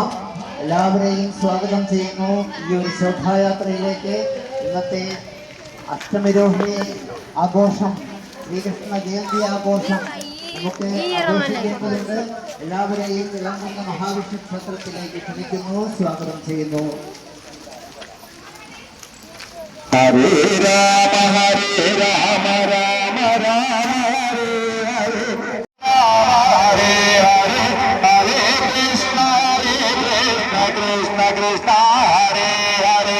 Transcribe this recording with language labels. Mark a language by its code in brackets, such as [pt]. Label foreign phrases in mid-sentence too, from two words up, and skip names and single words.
[ml] എല്ലാവരെയും സ്വാഗതം ചെയ്യുന്നു ഈ ഒരു ശോഭായാത്രയിലേക്ക്. ഇന്നത്തെ അഷ്ടമിരോഹിണി ആഘോഷം, ശ്രീകൃഷ്ണ ജയന്തി ആഘോഷം നമുക്ക് ആഘോഷിക്കേണ്ടതുണ്ട്. എല്ലാവരെയും വിളങ്ങുന്ന മഹാവിഷ്ണു ക്ഷേത്രത്തിലേക്ക് ക്ഷണിക്കുന്നു, സ്വാഗതം ചെയ്യുന്നു. [sa] ഹരേ രാമ രാമ രാമ രാമ ഹരേ ഹരേ ഹരേ ഹരേ കൃഷ്ണ കൃഷ്ണ കൃഷ്ണ ഹരേ ഹരേ